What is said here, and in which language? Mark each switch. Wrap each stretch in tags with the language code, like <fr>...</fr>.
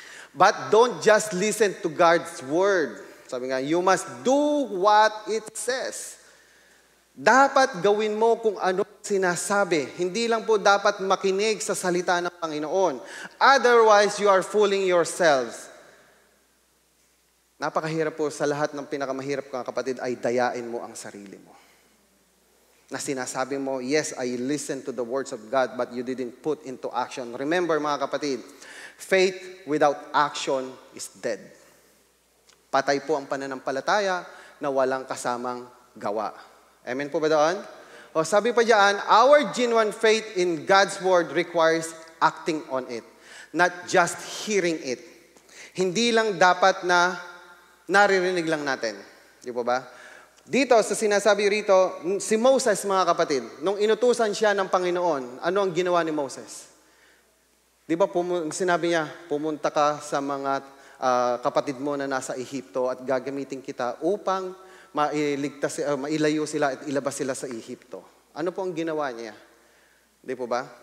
<en>But don't just listen to God's word.</en> <tl>Sabi nga,</tl> <en>you must do what it says.</en> <tl>Dapat gawin mo kung ano sinasabi. Hindi lang po dapat makinig sa salita ng Panginoon.</tl> <en>Otherwise, you are fooling yourselves.</en> <tl>Napakahirap po sa lahat ng pinakamahirap mga kapatid ay dayain mo ang sarili mo. Na sinasabi mo,</tl> <en>yes, I listened to the words of God, but you didn't put into action. Remember</en> <tl>mga kapatid,</tl> <en>faith without action is dead.</en> <tl>Patay po ang pananampalataya na walang kasamang gawa. Amen po ba doon? O sabi pa diyan,</tl> <en>our genuine faith in God's word requires acting on it, not just hearing it.</en> <tl>Hindi lang dapat na naririnig lang natin. Di po ba? Dito, sa sinasabi rito, si Moses, mga kapatid, nung inutusan siya ng Panginoon, ano ang ginawa ni Moses? Di ba, sinabi niya, pumunta ka sa mga kapatid mo na nasa Ehipto at gagamitin kita upang mailayo sila at ilabas sila sa Ehipto. Ano po ang ginawa niya? Di po ba?</tl>